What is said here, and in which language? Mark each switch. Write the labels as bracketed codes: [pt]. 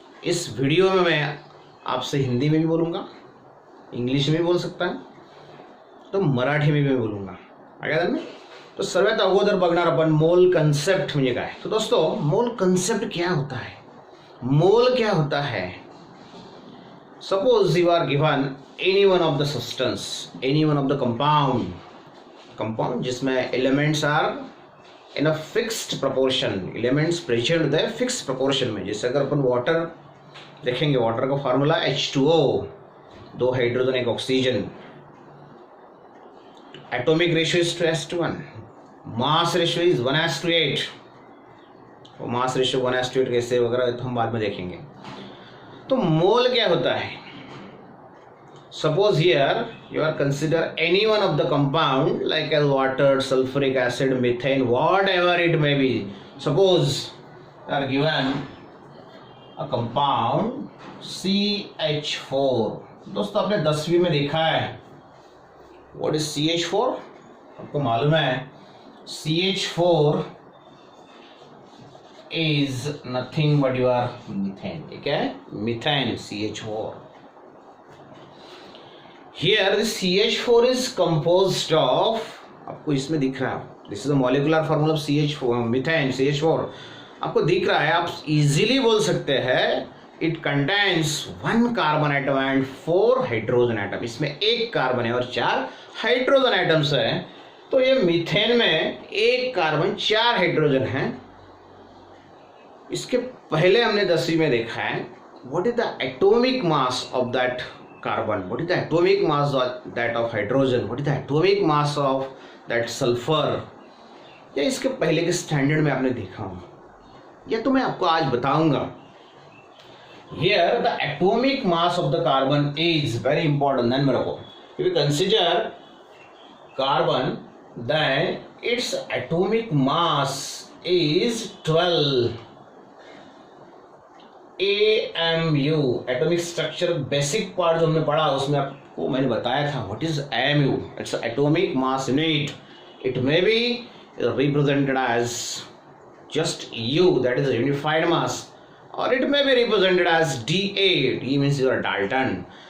[hi] इस वीडियो में मैं आपसे हिंदी में भी बोलूँगा, इंग्लिश में भी बोल सकता है, तो मराठी में भी मैं बोलूँगा। [mr] आगे में तो सर्वात अगोदर बघणार आपण मोल कंसेप्ट म्हणजे काय। [hi] तो दोस्तों, मोल कंसेप्ट क्या होता है? मोल क्या होता है? [en] Suppose you are given any one of the substance, any one of the compound जिसमें elements are in a fixed proportion, elements present the fixed proportion में। [hi] जैसे अगर अपन वाटर देखेंगे, वाटर का फार्मूला H2O, दो हाइड्रोजन एक oxygen, [en] Atomic ratio is 2:1, mass ratio is 1:8। [hi] वो mass ratio 1:8 कैसे वगैरह तो हम बाद में देखेंगे। तो मोल क्या होता है? [en] Suppose here you are consider any one of the compound like as water, sulfuric acid, methane, whatever it may be. Suppose you are given a compound CH4। [hi] दोस्तों, आपने 10वीं में देखा है [en] what is CH4? [hi] आपको मालूम है [en] CH4 is nothing but your methane। [hi] ठीक है, methane CH4। [en] Here this CH4 is composed of, [hi] आपको इसमें दिख रहा है, [en] this is the molecular formula of CH4, [hi] methane CH4 आपको दिख रहा है। आप इजीली बोल सकते हैं [en] It contains 1 carbon atom and 4 hydrogen atom. [hi] इसमें 1 कार्बन है और 4 हाइड्रोजन एटम्स है। तो ये मीथेन में 1 कार्बन 4 हाइड्रोजन है। इसके पहले हमने 10वीं में देखा है [en] What is the atomic mass of that carbon, what is the atomic mass of that of hydrogen, what is the atomic mass of that sulfur। [hi] या इसके पहले के स्टैंडर्ड में आपने देखा हो, या तो मैं आपको आज बताऊंगा। [en] Here the atomic mass of the carbon is very important। [hi] ध्यान में रखो, [en] if you consider carbon then its atomic mass is 12 AMU। [hi] Atomic structure basic part जो हमने पढ़ा उसमें आपको मैंने बताया था [en] What is AMU। It's atomic mass unit. It may be represented as just U, that is unified mass, और it may be represented as DA, D means your Dalton.